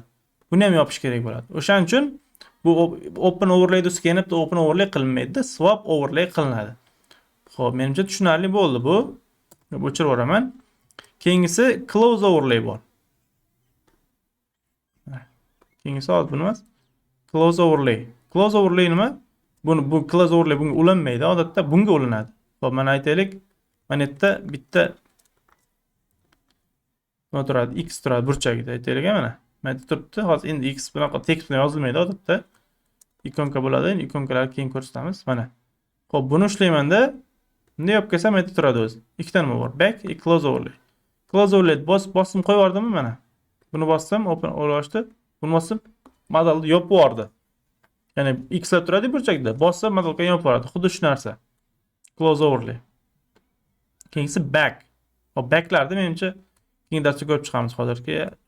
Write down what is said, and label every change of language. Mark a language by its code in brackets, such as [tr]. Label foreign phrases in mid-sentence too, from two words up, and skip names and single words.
[uz] Buni ham yopish kerak bo'ladi. O'shaning uchun bu [en] open overlay [uz] ustiga yana bitta [en] open overlay [uz] qilinmaydi, [en] swap overlay [uz] qilinadi. Xo'p, menimcha tushunarli bo'ldi bu. O'chirib yuboraman. Keyingisi [en] close overlay [uz] bor. Keyingisi hozir buni emas. [en] Close overlay. Close overlay [uz] nima? Bu [en] close overlay [uz] bunga ulanmaydi, odatda bunga ulanadi. Xo'p, mana aytaylik, mana yerda bitta nima turadi? X turadi burchagida aytaylik mana. Mana turibdi. Hozir endi X bunaqa tekst bilan yozilmaydi odatda. Ikonka bo'ladi. Ikonkalarni keyin ko'rsatamiz. Mana. Xo'p, buni ushlaymanda bunday olib kelsam aytib turadi o'zi. Ikkita nima bor? [en] Back, close overlay. Close overlay [uz] bosim qo'yib yubordimmi mana? Buni bossam [en] open overlay [uz] ochdi. Buni bossam modelni yopib yubordi. Ya'ni X lar turadi burchakda. Bossam modelga yopib yuboradi. Xuddi shu narsa. [en] Close overlay. [uz] Keyingisi back. Hop, backlarni menimcha keyin darsda ko'rib chiqamiz hozirga.